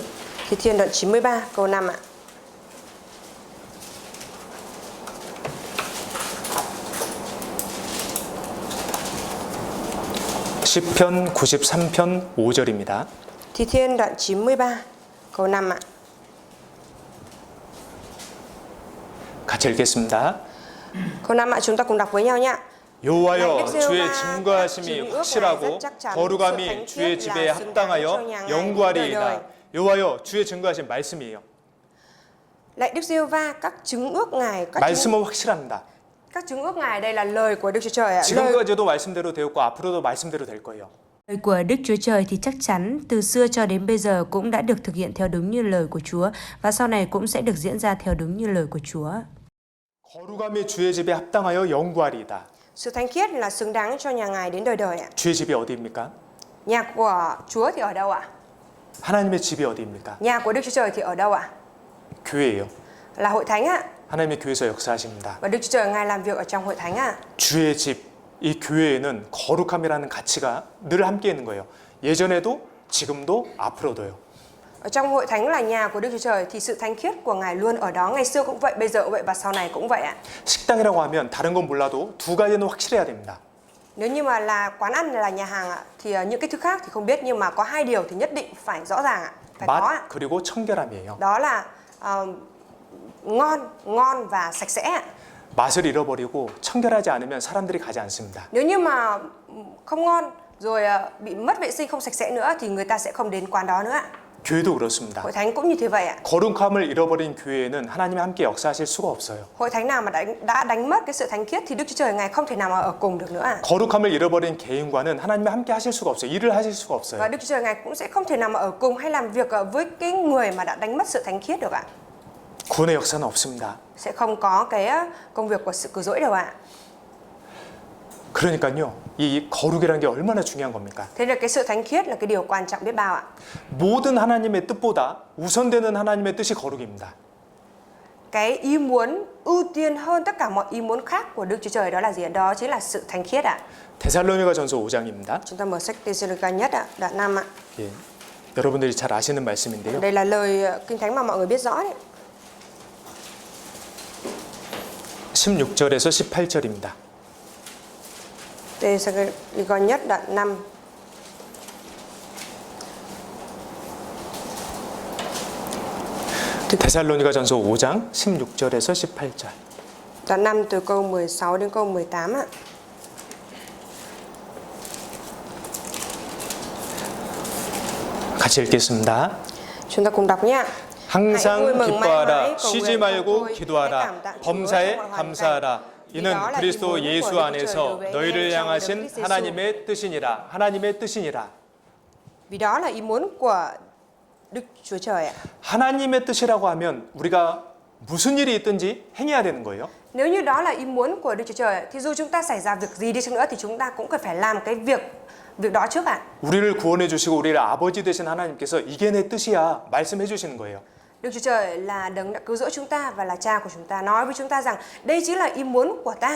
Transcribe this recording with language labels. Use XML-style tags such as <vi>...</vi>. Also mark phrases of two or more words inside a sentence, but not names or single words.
<vi>Thi Thiên đoạn 93 câu 5 ạ.</vi> <ko>시편 93편 5절입니다.</ko> <vi>Thi Thiên đoạn 93 câu 5 ạ.</vi> <ko>같이 읽겠습니다.</ko> <vi>Câu 5 ạ, chúng ta cùng đọc với nhau nhé.</vi> <ko>여호와여 주의 증거하심이 확실하고 거룩함이 주의 집에 합당하여 영구하리이다. 여호와여 주의 증거하신 말씀이에요.</ko> <vi>Lạy Đức Giê-hô-va, các chứng ước Ngài,</vi> <ko>말씀은 확실합니다.</ko> <vi>các chứng ước Ngài đây là lời của Đức Chúa Trời ạ. Lời</vi> <ko>지금까지도 말씀대로 되었고 앞으로도 말씀대로 될 거예요.</ko> <vi>Lời của Đức Chúa Trời thì chắc chắn từ xưa cho đến bây giờ cũng đã được thực hiện theo đúng như lời của Chúa và sau này cũng sẽ được diễn ra theo đúng như lời của Chúa.</vi> <ko>거룩함이 주의 집에 합당하여 영구하리이다.</ko> <vi>Sự thánh khiết là xứng đáng cho nhà Ngài đến đời đời ạ.</vi> <ko>주의 집이 어디입니까?</ko> <vi>Nhà của Chúa thì ở đâu ạ?</vi> <ko>하나님의 집이 어디입니까?</ko> <vi>Nhà của Đức Chúa Trời thì ở đâu ạ?</vi> <ko>교회예요.</ko> <vi>Là hội thánh ạ.</vi> <ko>하나님의 교회에서 역사하십니다.</ko> <vi>Và Đức Chúa Trời Ngài làm việc ở trong hội thánh ạ.</vi> <ko>주의 집, 이 교회에는 거룩함이라는 가치가 늘 함께 있는 거예요. 예전에도, 지금도, 앞으로도요.</ko> <vi>Ở trong hội thánh là nhà của Đức Chúa Trời thì sự thánh khiết của Ngài luôn ở đó. Ngày xưa cũng vậy, bây giờ cũng vậy và sau này cũng vậy ạ.</vi> <ko>식당이라고 하면 다른 건 몰라도 두 가지는 확실해야 됩니다.</ko> <vi>Nếu như mà là quán ăn là nhà hàng ạ, thì những cái thứ khác thì không biết, nhưng mà có hai điều thì nhất định phải rõ ràng ạ. Phải có ạ.</vi> <ko>맛 그리고 청결함이에요.</ko> <vi>Đó là ngon và sạch sẽ ạ.</vi> <ko>맛을 잃어버리고 청결하지 않으면 사람들이 가지 않습니다.</ko> <vi>Nếu như mà không ngon rồi bị mất vệ sinh, không sạch sẽ nữa thì người ta sẽ không đến quán đó nữa ạ.</vi> <ko>교회도 그렇습니다.</ko> <vi>Hội thánh cũng như thế vậy ạ.</vi> <ko>거룩함을 잃어버린 교회에는 하나님이 함께 역사하실 수가 없어요.</ko> <vi>Hội thánh nào mà đã đánh mất cái sự thánh khiết thì Đức Chúa Trời Ngài không thể nào mà ở cùng được nữa ạ.</vi> <ko>거룩함을 잃어버린 개인과는 하나님이 함께 하실 수가 없어요. 일을 하실 수가 없어요.</ko> <vi>Và Đức Chúa Trời Ngài cũng sẽ không thể nào mà ở cùng hay làm việc với cái người mà đã đánh mất sự thánh khiết được ạ.</vi> <ko>구원의 역사는 없습니다.</ko> <vi>Sẽ không có cái công việc của sự cứu rỗi đâu ạ.</vi> <ko>그러니까요, 이 거룩이라는 게 얼마나 중요한 겁니까?</ko> <vi>Thế là cái sự thánh khiết là cái điều quan trọng biết bao ạ.</vi> <ko>모든 하나님의 뜻보다 우선되는 하나님의 뜻이 거룩입니다.</ko> <vi>Cái ý muốn ưu tiên hơn tất cả mọi ý muốn khác của Đức Chúa Trời đó là gì ạ? Đó chính là sự thánh khiết ạ.</vi> <ko>데살로니가전서 5장입니다.</ko> <vi>Chúng ta mở sách Tê-sê-lô-ca nhất ạ, đoạn 5 ạ.</vi> <ko>예, 여러분들이 잘 아시는 말씀인데요.</ko> <vi>Đây là lời Kinh Thánh mà mọi người biết rõ đấy.</vi> <ko>16절에서 18절입니다.</ko> <vi>Tê-sê-lô-ca nhất đoạn 5.</vi> <ko>데살로니가전서 5장 16절에서 18절.</ko> <vi>Đoạn 5 từ câu 16 đến câu 18 ạ.</vi> <ko>같이 읽겠습니다.</ko> <vi>Chúng ta cùng đọc nhé.</vi> <ko>항상</ko> <vi>vui mừng mãi</vi> <ko>기뻐하라,</ko> <vi>mãi, cầu</vi> <ko>쉬지</ko> <vi>nguyện</vi> <ko>말고</ko> <vi>không thôi, hãy</vi> <ko>기도하라,</ko> <vi>cảm tạ Chúa</vi> <ko>범사에</ko> <vi>trong mọi hoàn cảnh.</vi> <ko>감사하라. 이는</ko> <vi>đó là ý</vi> <ko>그리스도</ko> <vi>muốn</vi> <ko>예수</ko> <vi>của Đức Chúa</vi> <ko>안에서</ko> <vi>Trời đối với</vi> <ko>너희를</ko> <vi>anh em trong</vi> <ko>향하신</ko> <vi>Đấng Christ</vi> <ko>하나님의 뜻이니라. 하나님의 뜻이니라.</ko> <vi>Vì đó là ý muốn của Đức Chúa Trời ạ.</vi> <ko>하나님의 뜻이라고 하면 우리가 무슨 일이 있든지 행해야 되는 거예요.</ko> <vi>Nếu như đó là ý muốn của Đức Chúa Trời thì dù chúng ta xảy ra việc gì đi chăng nữa thì chúng ta cũng cần phải làm cái việc đó trước ạ.</vi> <ko>우리를 구원해 주시고 우리를 아버지 되신 하나님께서 이게 내 뜻이야 말씀해 주시는 거예요.</ko> <vi>Đức Chúa Trời là đấng đã cứu rỗi chúng ta và là cha của chúng ta, nói với chúng ta rằng đây chính là ý muốn của ta.</vi>